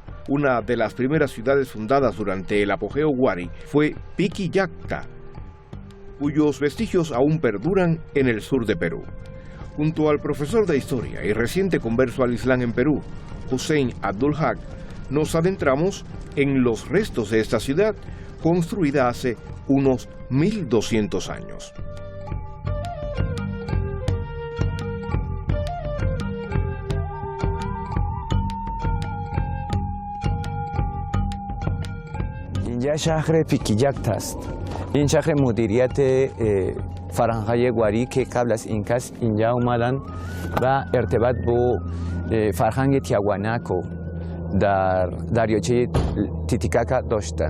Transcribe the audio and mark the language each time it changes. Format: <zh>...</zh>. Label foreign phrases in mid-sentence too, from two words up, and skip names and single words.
<es>Una de las primeras ciudades fundadas durante el apogeo Wari fue Piquillacta, cuyos vestigios aún perduran en el sur de Perú. Junto al profesor de historia y reciente converso al Islam en Perú, Hussein Abdul Haq, nos adentramos en los restos de esta ciudad, construida hace unos 1200 años.</es> <fa>اینجا شهر پیکیجاکت است. این شهر مدیریت فرهنگ‌های گواری که قبل از اینکاس اینجا اومدن و ارتباط با فرهنگ تیاواناکو در دریاچه تیتیکاکا داشتن.</fa>